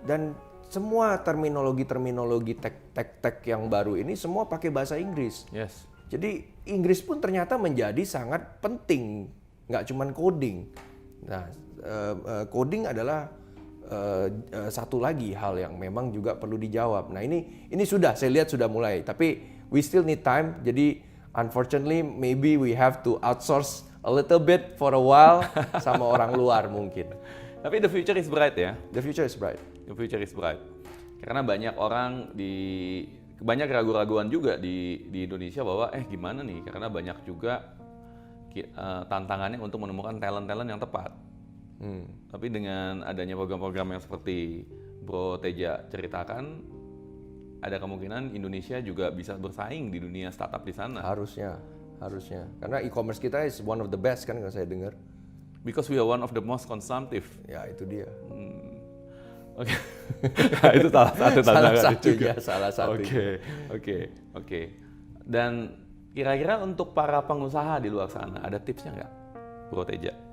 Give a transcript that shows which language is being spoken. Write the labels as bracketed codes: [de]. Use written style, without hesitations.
[id] Dan semua terminologi tech yang baru ini semua pakai bahasa Inggris. [en] Yes. [id] Jadi Inggris pun ternyata menjadi sangat penting, nggak cuma coding. Nah, coding adalah satu lagi hal yang memang juga perlu dijawab. Nah ini sudah saya lihat sudah mulai, tapi [en] we still need time. Jadi unfortunately maybe we have to outsource a little bit for a while [id] sama orang luar mungkin. Tapi [en] the future is bright ya. The future is bright. The future is bright. [id] Karena banyak orang banyak ragu-raguan juga di Indonesia bahwa gimana nih? Karena banyak juga tantangannya untuk menemukan talent-talent yang tepat. Tapi dengan adanya program-program yang seperti Bro Teja ceritakan, ada kemungkinan Indonesia juga bisa bersaing di dunia startup di sana. Harusnya. Karena e-commerce kita [en] is one of the best [id] kan kalau saya dengar. [en] Because we are one of the most consumptive. [id] Ya itu dia. Oke. Itu salah satu tantangan juga. Salah satu. Oke. Dan kira-kira untuk para pengusaha di luar sana ada tipsnya nggak, Bro Teja?